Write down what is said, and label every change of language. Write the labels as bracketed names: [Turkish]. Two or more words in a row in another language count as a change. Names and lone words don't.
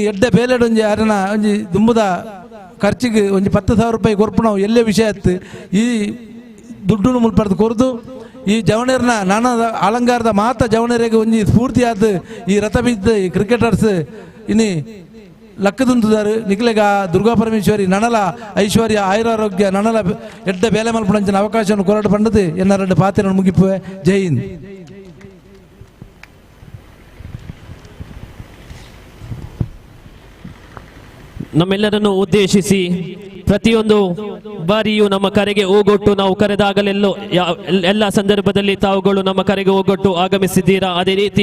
[Tulu] ಎಡ್ಡೆ ಬೇಲೆಡು ಒಂಜಿ ಅರನ ಒಂಜಿ ದುಂಬುದ ಖರ್ಚಿಗೆ ಒಂಜಿ 10,000 ರೂಪಾಯಿ ಕೊರ್ಪು ನಾವು ಎಲ್ಲೇ ವಿಷಯ ಇತ್ತು ಈ ದುಡ್ಡು ಮುಲ್ಪಡ್ದು ಕೊರ್ದು ಈ ಜವಣರ್ನ ನಾನಾ ಅಲಂಕಾರದ ಮಾತ ಜವಣರಿಗೆ ಒಂಜಿ ಸ್ಫೂರ್ತಿಯಾದ ಈ ರಥಬೀದಿ ಕ್ರಿಕೆಟರ್ಸ್ ಇನಿ ಲಕ್ಕದುಂದುದಾರು ನಿಕ್ಲೆಗ ದುರ್ಗಾಪರಮೇಶ್ವರಿ ನನಲ ಐಶ್ವರ್ಯ ಆಯುರಾರೋಗ್ಯ ನನಲ ಎಡ್ಡ ಬೇಲೆ ಮಲ್ಪಂಚಿನ ಅವಕಾಶವನ್ನು ಕೊರಡು ಪಂಡದು ಎನ್ನ ಪಾತ್ರ ಮುಗಿಪುವೆ. [Hindi] जय हिंद. [Kannada] ನಮ್ಮೆಲ್ಲರನ್ನು ಉದ್ದೇಶಿಸಿ ಪ್ರತಿಯೊಂದು ಬಾರಿಯೂ ನಮ್ಮ ಕರೆಗೆ ಓಗೊಟ್ಟು ನಾವು ಕರೆದಾಗಲೆಲ್ಲೋ ಎಲ್ಲ ಸಂದರ್ಭದಲ್ಲಿ ತಾವುಗಳು ನಮ್ಮ ಕರೆಗೆ ಓಗೊಟ್ಟು ಆಗಮಿಸಿದ್ದೀರಾ.